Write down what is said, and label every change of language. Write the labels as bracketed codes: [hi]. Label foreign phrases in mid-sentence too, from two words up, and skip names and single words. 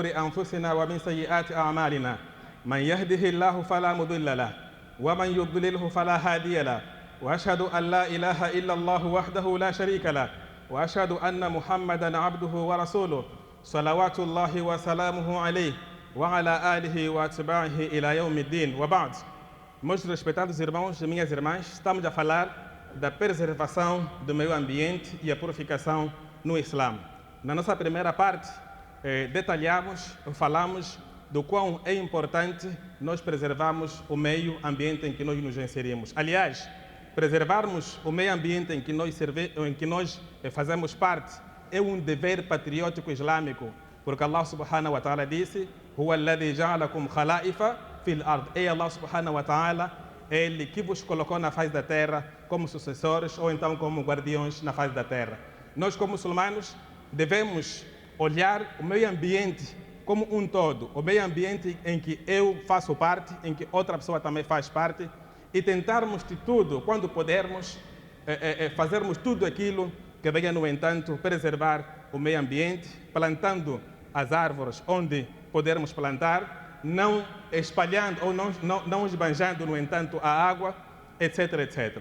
[ar] أنفسنا ومن سيئات أعمالنا، من يهده الله فلا مضل له ومن يضلله فلا هادي له، وأشهد أن لا إله إلا الله وحده لا شريك له، وأشهد أن محمدًا عبده ورسوله صلوات الله وسلامه عليه وعلى آله وأتباعه إلى يوم الدين. وبعد. [pt] Meus respeitados irmãos e minhas irmãs, estamos a falar da preservação do meio ambiente e a purificação no Islã. Na nossa primeira parte, falamos do quão é importante nós preservarmos o meio ambiente em que nós nos inserimos. Aliás, preservarmos o meio ambiente em que nós fazemos parte é um dever patriótico islâmico, porque [ar] الله سبحانه وتعالى [pt] disse: [ar] "هو الذي جعلكم خلائف في الأرض. [pt] É [ar] الله سبحانه وتعالى, [pt] Ele que vos colocou na face da terra como sucessores ou então como guardiões na face da terra. Nós, como muçulmanos, devemos olhar o meio ambiente como um todo, o meio ambiente em que eu faço parte, em que outra pessoa também faz parte, e tentarmos de tudo, quando pudermos, fazermos tudo aquilo que venha, no entanto, preservar o meio ambiente, plantando as árvores onde pudermos plantar, não espalhando ou não esbanjando, no entanto, a água, etc, etc.